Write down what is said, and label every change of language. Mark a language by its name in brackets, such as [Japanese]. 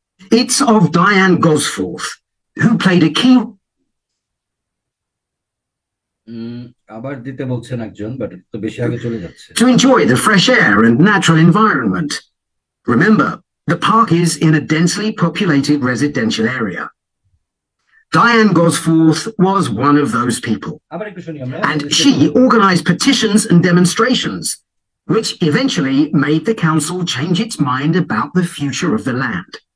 [English] It's of Diane Gosforth, who played a key [Bangla] আবার দিতে বলছেন একজন, বাট তো বেশি আগে চলে যাচ্ছে। [English] to enjoy the fresh air and natural environment. Remember, the park is in a densely populated residential area. Diane Gosforth was one of those people, and she organized petitions and demonstrations, which eventually made the council change its mind about the future of the land.